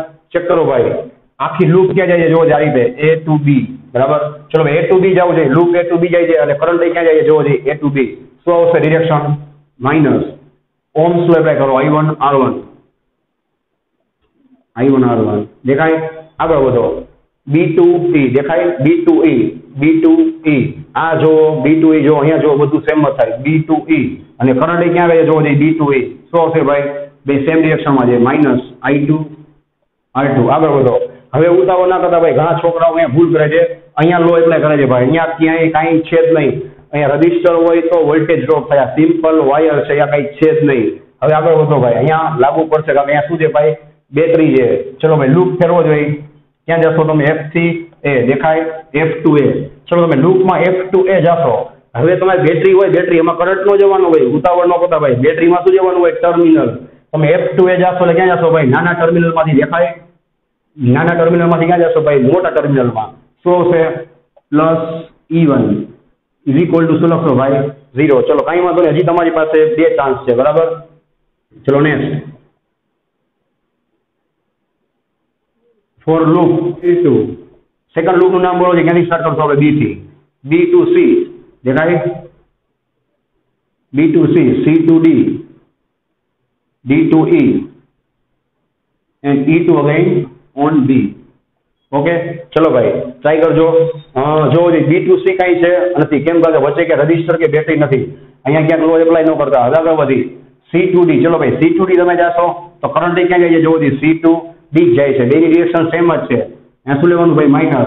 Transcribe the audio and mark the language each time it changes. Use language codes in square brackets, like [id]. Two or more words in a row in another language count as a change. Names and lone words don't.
[gu] ચેક કરો ભાઈ, આખી લૂપ ક્યાં જાય છે? જો આ રીતે [en] A to B, [gu] બરાબર. ચલો [en] A to B [gu] જવું છે, લૂપ [en] A to B [gu] જાય છે અને કરંટ ક્યાં જાય છે? જોવો છે [en] A to B. [gu] શું આવશે ડિરેક્શન? માઇનસ. [en] Ohm's law apply [gu] કરો, I1 R1, I1 R1. દેખાય? આગળ વધો. [en] B to E [gu] દેખાય? [en] B to E, B to E. [gu] આ જો [en] B to E, [gu] જો અહીંયા જો બધું સેમ જ થાય. [en] B to E [gu] અને કરંટ ક્યાં આવે છે? જોવો છે [en] B to E. [gu] શું આવશે ભાઈ? બે સેમ ડિરેક્શનમાં છે, માઇનસ I2 R2. આગળ વધો. હવે ઉતાવળ ના કરતા ભાઈ, ઘણા છોકરાઓ અહીંયા ભૂલ કરે છે, અહીંયા [en] law apply [gu] કરે છે ભાઈ, અહીંયા ક્યાંય કાંઈ છે જ નહીં. અહીંયા રજિસ્ટર હોય તો [en] voltage drop [gu] થયા, [en] simple wire [gu] છે, અહીંયા કાંઈ છે જ નહીં. હવે આગળ વધો ભાઈ, અહીંયા લાગુ પડશે, કારણ કે અહીંયા શું છે ભાઈ? બેટરી છે. ચલો ભાઈ, લૂપ ફેરવો જોઈએ. ક્યાં જશો તમે? F થી A, દેખાય? [en] F to A. [gu] ચલો તમે લૂપમાં [en] F to A [gu] જશો. હવે તમારી બેટરી હોય, બેટરી એમાં કરંટ નો જવાનું હોય, ઉતાવળ ન કરતા ભાઈ. બેટરીમાં શું જવાનું હોય? ટર્મિનલ. તમે [en] F to A [gu] જશો એટલે ક્યાં જશો ભાઈ? નાના ટર્મિનલમાંથી, દેખાય? નાના ટર્મિનલમાંથી ક્યાં જશો ભાઈ? મોટા ટર્મિનલમાં. શું આવશે? [en] plus E1 is equal to [gu] શું લખશો ભાઈ? 0. ચલો કાંઈ વાંધો નહીં, હજી તમારી પાસે બે ચાન્સ છે, બરાબર. ચલો નેક્સ્ટ. [en] for loop E2, [gu] સેકન્ડ લૂપનું નામ બોલો છે, ક્યાંથી સ્ટાર્ટ કરશો આપણે? B થી. [en] B to C, [gu] દેખાય? [en] B to C, C to D, D to E and E to again on B. [gu] ઓકે, ચલો ભાઈ ટ્રાય કરજો. જો [en] B to C [gu] કાંઈ છે નથી, કેમ? કારણ કે વચ્ચે કે રજિસ્ટર કે બેટરી નથી. અહીંયા ક્યાંક [en] law apply [gu] ન કરતા. હવે આગળ વધી [en] C to D. [gu] ચલો ભાઈ, [en] C to D [gu] તમે જાશો તો કરંટ ક્યાં જાય છે? જોવો [en] C to D [gu] જાય છે. બેની ડિરેક્શન સેમ જ છે. અહીંયા શું લેવાનું ભાઈ? માઇનસ.